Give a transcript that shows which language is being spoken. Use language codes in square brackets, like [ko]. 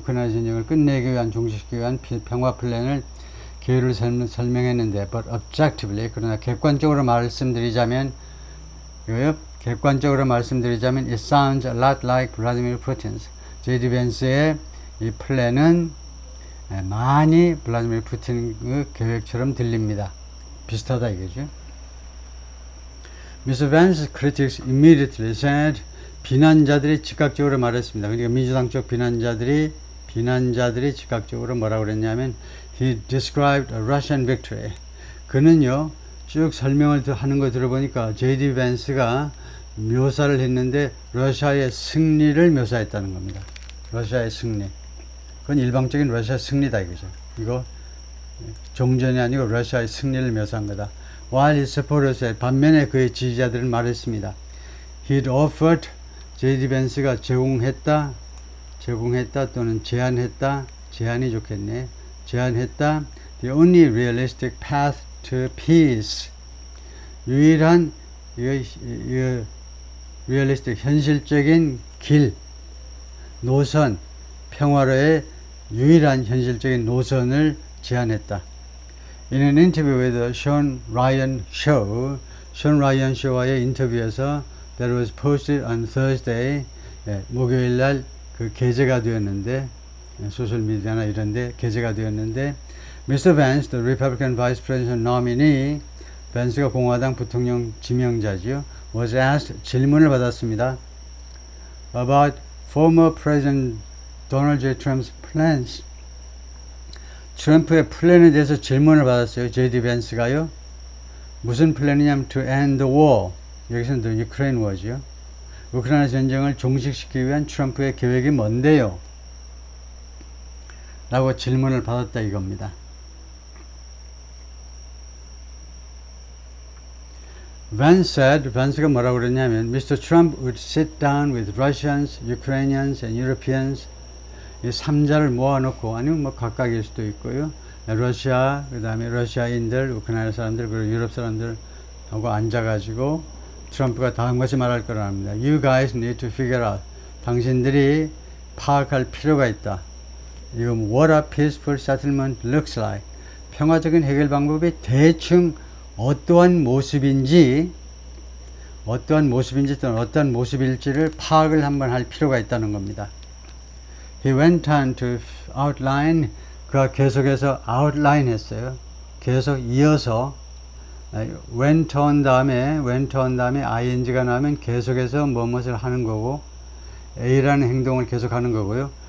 [ko] 우크라이나 전쟁을 끝내기 위한 종식시키기 위한 평화 플랜을 개요를 설명했는데 [en] but objectively [ko] 그러나 객관적으로 말씀드리자면 [en] it sounds a lot like Vladimir Putin's. J.D. [ko] Vance의 이 플랜은 많이 블라디미르 푸틴의 계획처럼 들립니다. 비슷하다 이거죠. Mr. [en] Vance's critics immediately said, [ko] 비난자들이 즉각적으로 말했습니다. 그러니까 민주당 쪽 비난자들이 즉각적으로 뭐라고 그랬냐면 [en] he described a Russian victory. [ko] 그는요 쭉 설명을 하는 거 들어보니까 J.D. 밴스가 묘사를 했는데 러시아의 승리를 묘사했다는 겁니다. 러시아의 승리. 그건 일방적인 러시아 승리다 이거죠. 이거 종전이 아니고 러시아의 승리를 묘사한 거다. [en] While his supporters said, [ko] 반면에 그의 지지자들은 말했습니다. [en] He'd offered, J.D. [ko] 밴스가 제공했다 또는 제안했다, 제안이 좋겠네. 제안했다. [en] The only realistic path to peace. [ko] 유일한 realistic 현실적인 길, 노선, 평화로의 유일한 현실적인 노선을 제안했다. [en] In an interview with the Sean Ryan Show와의 인터뷰에서 that was posted on Thursday, [ko] 목요일 날 그 게재가 되었는데 [en] 소셜 미디어나 이런데 게재가 되었는데 Mr. Vance, the Republican Vice President nominee, [ko] 밴스가 공화당 부통령 지명자지요, [en] was asked [ko] 질문을 받았습니다. [en] About former President Donald J. Trump's plans. [ko] 트럼프의 플랜에 대해서 질문을 받았어요. J.D. 밴스가요. 무슨 플랜이냐면 [en] to end the war. [ko] 여기서는 [en] the Ukraine war죠. [ko] 우크라이나 전쟁을 종식시키기 위한 트럼프의 계획이 뭔데요? 라고 질문을 받았다 이겁니다. Vance가 뭐라고 그랬냐면 Mr. [en] Trump would sit down with Russians, Ukrainians and Europeans. [ko] 이 3자를 모아놓고, 아니면 뭐 각각일 수도 있고요. 러시아, 그 다음에 러시아인들, 우크라이나 사람들, 그리고 유럽 사람들하고 앉아가지고 트럼프가 다음같이 말할 거라 합니다. [en] You guys need to figure out. [ko] 당신들이 파악할 필요가 있다. 이건 [en] what a peaceful settlement looks like. [ko] 평화적인 해결 방법이 대충 어떠한 모습인지 또는 어떠한 모습일지를 파악을 한번 할 필요가 있다는 겁니다. [en] He went on to outline. [ko] 그가 계속해서 outline 했어요. 계속 이어서 went on 다음에 ing가 나오면 계속해서 무엇을 하는 거고 A라는 행동을 계속 하는 거고요.